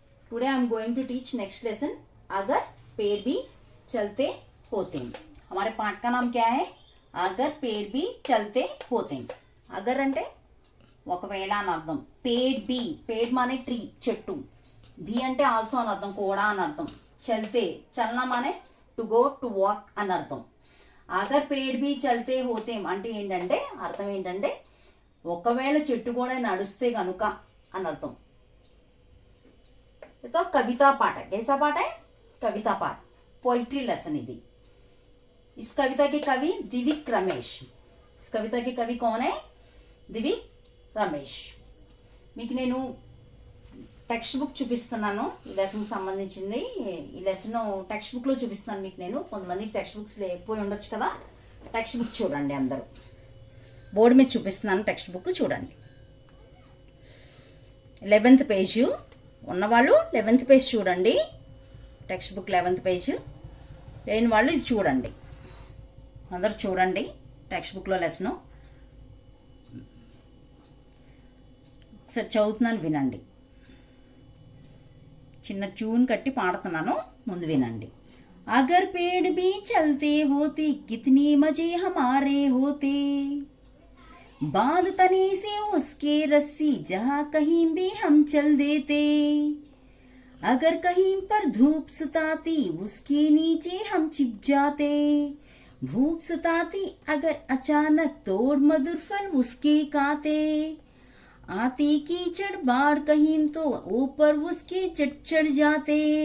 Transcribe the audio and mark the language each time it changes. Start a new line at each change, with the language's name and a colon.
English: today I am going to teach next lesson
Hindi: अगर पेड़ भी चलते होते हैं. हमारे पाठ का नाम क्या है? अगर पेड़ भी चलते होते हैं.
Telugu: अगर అంటే ఒకవేళ అని అర్థం. పేడ్ బి, పేడ్ మానే ట్రీ, చెట్టు. బి అంటే ఆల్సో అని అర్థం, కూడా అని అర్థం. చల్తే, చలన మానే టు గో, టు వాక్ అని అర్థం.
Hindi: అగర్ పేడ్ బి చల్తే హోతే
Telugu: అంటే ఏంటంటే అర్థం ఏంటంటే ఒకవేళ చెట్టు కూడా నడుస్తే కనుక అని అర్థం.
Hindi: तो कविता पाठ है. कैसा पाठ है? कविता पाठ, पोइट्री लेसन. इधि इस कविता के कवि दिविक रमेश. इस कविता के कवि कौन है? दिविक रमेश.
Telugu: మీకు నేను టెక్స్ట్ బుక్ చూపిస్తున్నాను ఈ లెసన్కి సంబంధించింది. ఈ లెసన్ టెక్స్ట్ బుక్లో చూపిస్తున్నాను మీకు నేను. కొంతమందికి టెక్స్ట్ బుక్స్ లేకపోయి ఉండొచ్చు కదా. టెక్స్ట్ బుక్ చూడండి అందరూ. బోర్డు మీద చూపిస్తున్నాను టెక్స్ట్ బుక్ చూడండి. 11th పేజ్ ఉన్నవాళ్ళు 11th పేజ్ చూడండి. టెక్స్ట్ బుక్ 11th పేజ్ లేని వాళ్ళు ఇది చూడండి. అందరూ చూడండి టెక్స్ట్ బుక్లో లెసను. ఒకసారి చదువుతున్నాను, వినండి. చిన్న ట్యూన్ కట్టి పాడుతున్నాను, ముందు వినండి.
Hindi: అగర్ పేడ్ బి చల్తే హోతే కితనీ మజే హమారే హోతే, बांध तने से उसके रस्सी जहाँ कहीं भी हम चल देते, अगर कहीं पर धूप सताती उसके नीचे हम छिप जाते, भूख सताती अगर अचानक तोड़ मधुर फल उसके काते, आती कीचड़ बाढ़ कहीं तो ऊपर उसके चढ़ जाते.